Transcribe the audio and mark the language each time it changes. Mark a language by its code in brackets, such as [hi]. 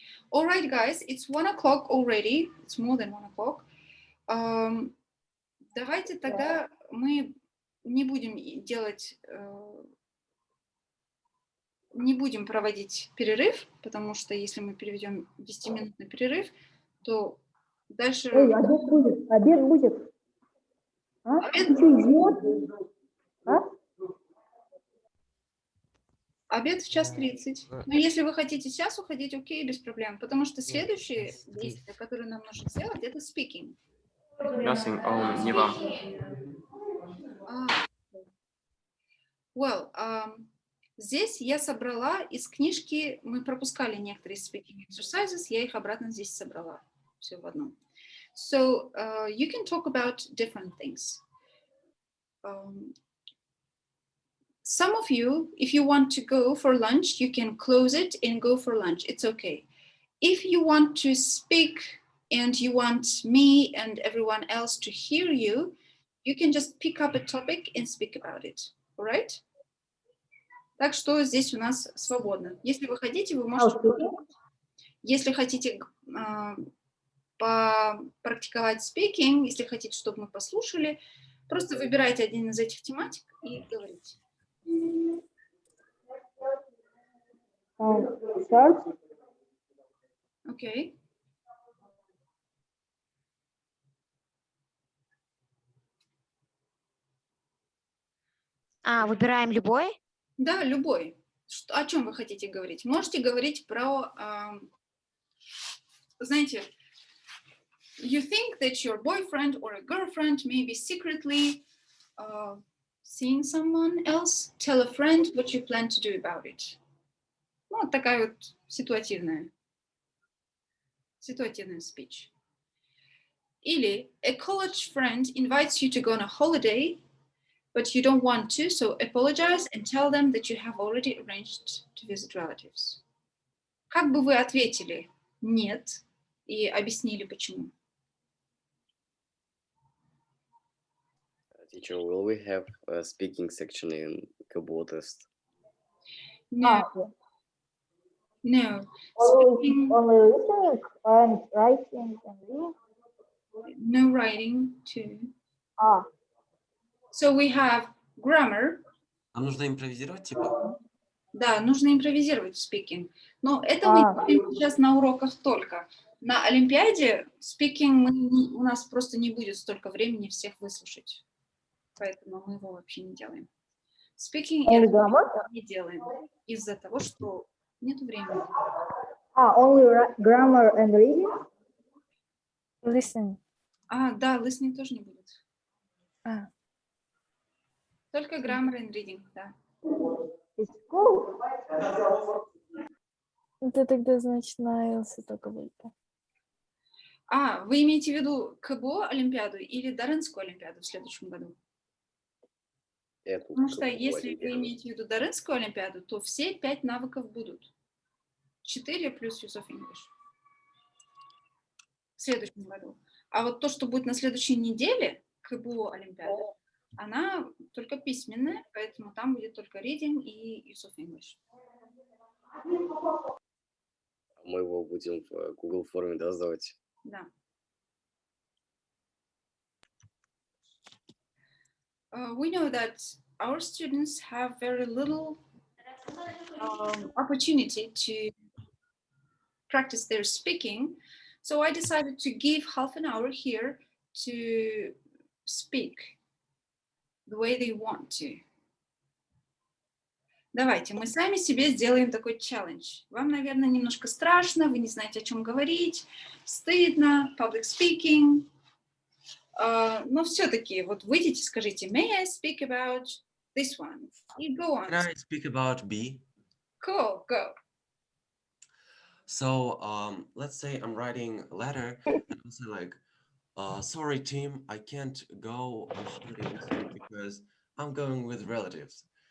[en] All right, guys, it's 1 o'clock already. It's more than 1 o'clock. [ru] Давайте тогда мы не будем делать, не будем проводить перерыв, потому что если мы переведем 10-минутный перерыв, то дальше... Ой, обед будет, обед будет. А? Обед... Ты что, идиот? А? Обед в 1:30. Но если вы хотите сейчас уходить, окей, без проблем. Потому что следующие действия, которые нам нужно сделать, это speaking. [en] Nothing, [ru] не вам. Well, здесь я собрала из книжки, мы пропускали некоторые speaking exercises, я их обратно здесь собрала. Все в одном. [en] So, you can talk about different things. Some of you, if you want to go for lunch, you can close it and go for lunch. It's okay. If you want to speak and you want me and everyone else to hear you, you can just pick up a topic and speak about it. All right? [ru] Так что здесь у нас свободно. Если вы хотите, вы можете... Если хотите попрактиковать speaking, если хотите, чтобы мы послушали, просто выбирайте один из этих тематик и говорите. Окей. Выбираем любой? Да, любой. О чем вы хотите говорить? Можете говорить про, знаете, [en] you think that your boyfriend or a girlfriend may be secretly seeing someone else. Tell a friend what you plan to do about it. [ru] Ну, вот такая вот ситуативная speech. Или [en] a college friend invites you to go on a holiday, but you don't want to, so apologize and tell them that you have already arranged to visit relatives. [ru] Как бы вы ответили «нет» и объяснили, почему? [en] Teacher, will we have a speaking section in KBO test? No. No. Only listening and writing and reading? No writing too. So we have grammar. [ru] Нам нужно импровизировать, типа? Да, нужно импровизировать в speaking. Но это мы делаем сейчас на уроках только. На Олимпиаде speaking у нас просто не будет столько времени всех выслушать. Поэтому мы его вообще не делаем. Speaking не делаем из-за того, что нет времени. [en] Only grammar and reading? Listening. [ru] Да, listening тоже не будет. [en] Только grammar and reading, да. [ru] Это тогда, значит, на IELTS только будет. Вы имеете в виду КБО Олимпиаду или Дарынскую Олимпиаду в следующем году? Потому что если вы имеете в виду Дарынскую Олимпиаду, то все 5 навыков будут. 4 плюс use of English. В следующем году. А вот то, что будет на следующей неделе, КБО Олимпиада, она только письменная, поэтому там будет только reading и use of English. Мы его будем в Google форме, да, сдавать? Да. [en] We know that our students have very little opportunity to practice their speaking. So I decided to give half an hour here to speak the way they want to. [ru] Давайте мы сами себе сделаем такой челлендж. Вам, наверное, немножко страшно, вы не знаете, о чем говорить, стыдно, public speaking. Но все-таки вот выйдите, скажите, [en] may I speak about this one? И go on. Can I speak about B? Cool, go. So let's say I'm writing a letter and I'll say like, sorry team, I can't go on holiday this week because I'm going with relatives.